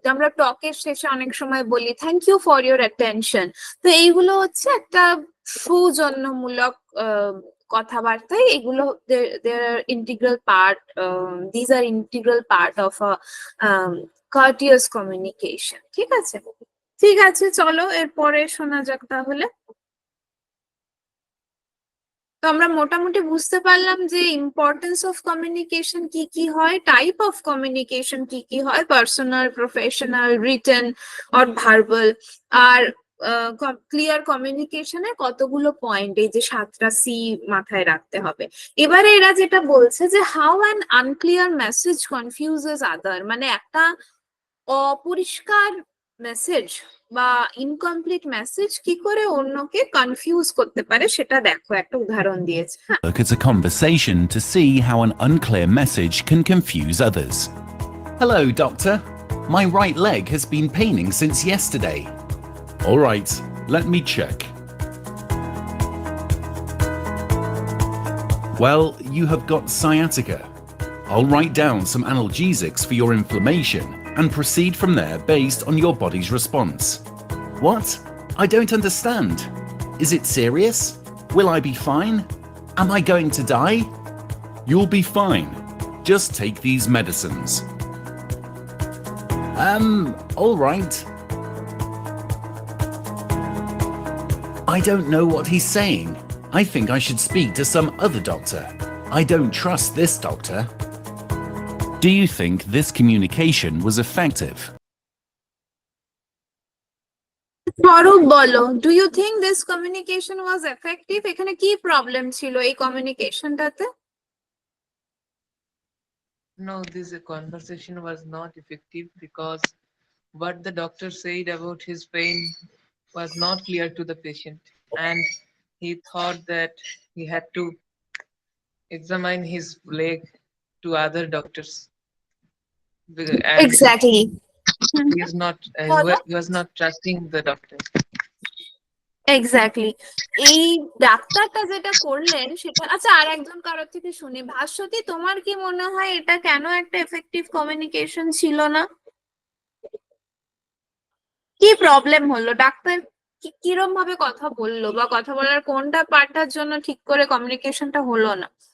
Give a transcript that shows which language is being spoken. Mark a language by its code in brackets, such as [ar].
[bn] আমরা টকের শেষে অনেক সময় বলি [en] thank you for your attention। [bn] তো এইগুলো হচ্ছে একটা সৌজন্যমূলক কথাবার্তা। [en] এগুলো they are integral part, these are integral part of a courteous communication। [bn] ঠিক আছে, ঠিক আছে, চলো এরপরে শোনা যাক তাহলে। তো আমরা মোটামুটি বুঝতে পারলাম যে ইম্পর্টেন্স অফ কমিউনিকেশন কি কি হয়, টাইপ অফ কমিউনিকেশন কি কি হয়, personal, professional, written or verbal, আর clear কমিউনিকেশনের কতগুলো পয়েন্ট, এই যে 7টা সি মাথায় রাখতে হবে। এবারে এরা যেটা বলছে যে [en] how an unclear message confuses other, [bn] মানে একটা অপরিষ্কার মেসেজ বা ইনকমপ্লিট মেসেজ কি করে অন্যকে কনফিউজ করতে পারে, সেটা দেখো, একটা উদাহরণ দিয়েছে। [en] Look at a conversation to see how an unclear message can confuse others. Hello, doctor. My right leg has been paining since yesterday. All right, let me check. Well, you have got sciatica. I'll write down some analgesics for your inflammation and proceed from there based on your body's response. What? I don't understand. Is it serious? Will I be fine? Am I going to die? You'll be fine. Just take these medicines. All right. I don't know what he's saying. I think I should speak to some other doctor. I don't trust this doctor. Do you think this communication was effective? Swarup বলো, do you think this communication was effective? [bn] এখানে কি problem ছিল এই কমিউনিকেশনটাতে? [en] No, this conversation was not effective because what the doctor said about his pain was not clear to the patient, and he thought that he had to examine his leg to other doctors. And exactly, he is not he was not trusting the doctor. Exactly. [bn] এই ডাক্তারটা যেটা করলেন সেটা, আচ্ছা আর একজন কারোর থেকে শুনি। ভাস্বতী, তোমার কি মনে হয় এটা কেন একটা এফেক্টিভ কমিউনিকেশন ছিল না? কি প্রবলেম হলো? ডাক্তার কিরম ভাবে কথা বললো, বা কথা বলার কোনটা পার্টটার জন্য ঠিক করে কমিউনিকেশনটা হলো না?